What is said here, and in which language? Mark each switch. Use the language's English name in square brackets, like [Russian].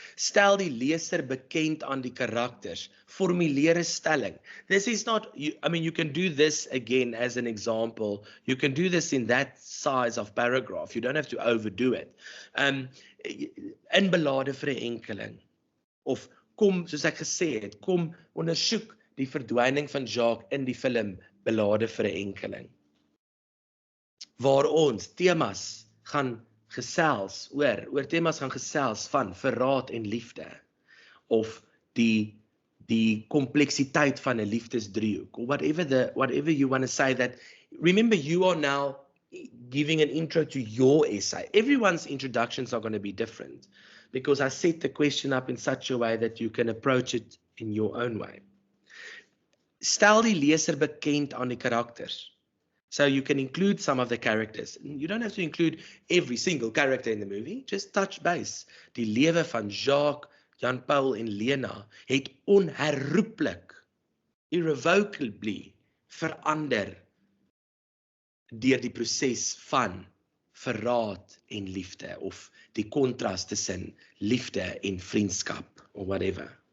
[Afrikaans] Stel die leser bekend aan die karakters. Formuleer 'n stelling. [English] This is not, you can do this again as an example. You can do this in that size of paragraph. You don't have to overdo it. [Afrikaans] In Ballade Vir 'n Enkeling. Of kom, soos ek gesê het, kom ondersoek die verdwyning van Jacques in die film Ballade Vir 'n Enkeling. Waar ons temas gaan gesels oor temas gaan gesels van verraad en liefde, of die kompleksiteit van 'n liefdesdriehoek, [English] or whatever you want to say. That, remember, you are now giving an intro to your essay. Everyone's introductions are going to be different, because I set the question up in such a way that you can approach it in your own way. [Afrikaans] Stel die leser bekend aan die karakters. [English] So you can include some of the characters. You don't have to include every single character in the movie. Just touch base. [Afrikaans] Die lewe van Jacques, Jan Paul en Lena het onherroepelik, irrevocably verander deur die proses van verraad en liefde, of die kontras tussen liefde en vriendskap, [English] or whatever.